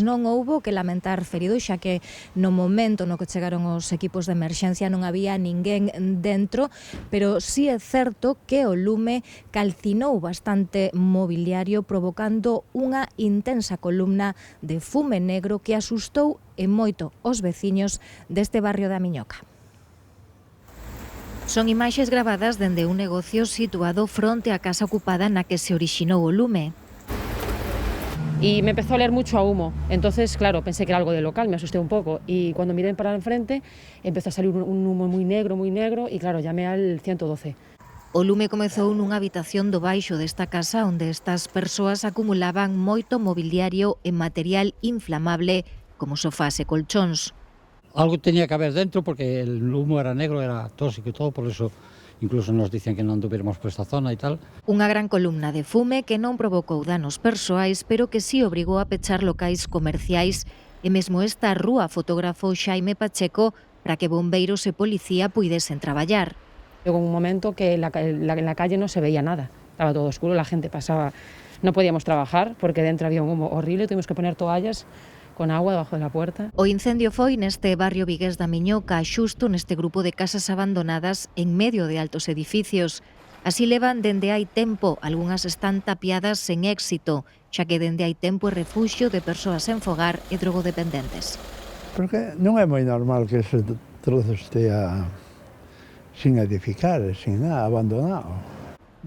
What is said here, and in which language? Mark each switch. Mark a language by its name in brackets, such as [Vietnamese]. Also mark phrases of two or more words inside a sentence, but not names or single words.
[Galician] Non houbo que lamentar feridos, xa que no momento no que chegaron os equipos de emerxencia non había ninguén dentro, pero sí é certo que o lume calcinou bastante mobiliario, provocando unha intensa columna de fume negro que asustou e moito os veciños deste barrio da Miñoca. Son imaxes gravadas dende un negocio situado fronte á casa ocupada na que se orixinou o lume. [Spanish] Y me empezó a oler mucho a humo, entonces claro, pensé que era algo de local, me asusté un poco y cuando miré para enfrente empezó a salir un humo muy negro y claro, llamé al 112. [Galician] O lume comezou nunha habitación do baixo desta casa onde estas persoas acumulaban moito mobiliario e material inflamable como sofás e colchóns. [Spanish] Algo tenía que haber dentro porque el humo era negro, era tóxico y todo, por eso incluso nos dicen que non anduviéramos por esta zona e tal. [Galician] Unha gran columna de fume que non provocou danos persoais, pero que sí obrigou a pechar locais comerciais e mesmo esta rúa fotógrafo Xaime Pacheco para que bombeiros e policía puidesen traballar. [Spanish] Llegó un momento que en la calle no se veía nada, estaba todo oscuro, la gente pasaba, no podíamos trabajar porque dentro había un humo horrible, tuvimos que poner toallas con agua debajo de la puerta. [Galician] O incendio foi neste barrio vigués da Miñoca, xusto neste grupo de casas abandonadas en medio de altos edificios. Así levan dende hai tempo, algunhas están tapiadas sen éxito, xa que dende hai tempo é refuxio de persoas sen fogar e drogodependentes. Porque non é moi normal que ese trozo estea sin edificar, sin nada, abandonado.